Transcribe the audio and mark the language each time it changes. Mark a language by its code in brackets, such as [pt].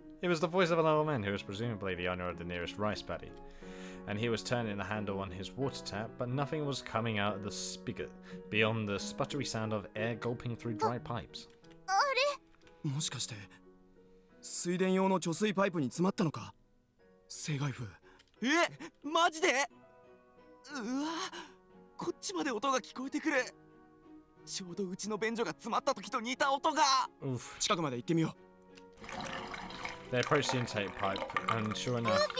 [en] It was the voice of an old man who was presumably the owner of the nearest rice paddy. And he was turning the handle on his water tap, but nothing was coming out of the spigot beyond the sputtery sound of air gulping through dry pipes. [ja] あれ？もしかして水田用の貯水パイプに詰まったのか？生外風。マジで？うわ、こっちまで音が聞こえてくる。ちょうどうちの便所が詰まった時と似た音が。近くまで行ってみよう。 [en] They approached the intake pipe, and sure enough.